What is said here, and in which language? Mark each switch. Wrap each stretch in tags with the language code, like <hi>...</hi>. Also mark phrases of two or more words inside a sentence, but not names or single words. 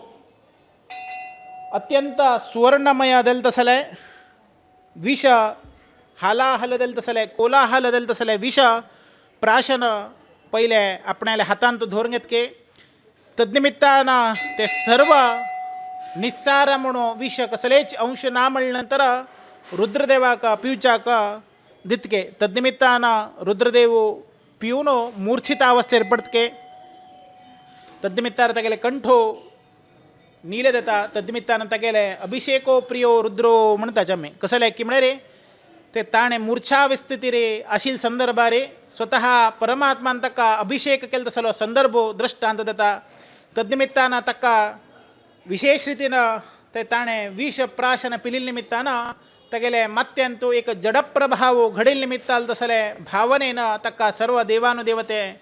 <kok>अत्यंत सुवर्णमय जालें तसले विष हालाहल जालें तसले कोलाहल जालें तसले विष प्राशन पहिले आपणाल्या हातांत धरून घेतके तद्निमित्तान ते सर्व निस्सार म्हणून विष कसलेच अंश ना म्हणले नंतर रुद्रदेवाक पिवच्याक दितके तद्निमित्तान रुद्रदेव पिवन मूर्छितावस्थेर पडतके तद्निमित्तान तेगेले कंठो नीले देता तद्निमित्तान तेगेले अभिषेको प्रियो रुद्रो म्हणटाचे आमी कसले की म्हळ्यार रे ते ताणें मूर्छावस्थिती रे आशिल्ले संदर्भारे स्वतः परमात्मान ताका अभिषेक केलो तसलो संदर्भ दृश्टांत देता तद्निमित्तान ताका विशेष रितीन ते ताणें विष प्राशन पिलिल्ले निमित्तान तेगेले माथ्यान तो एक जडप्रभाव घडिल्ले निमित्तान तसले भावनेन ताका सर्व देवानुदेवते</kok>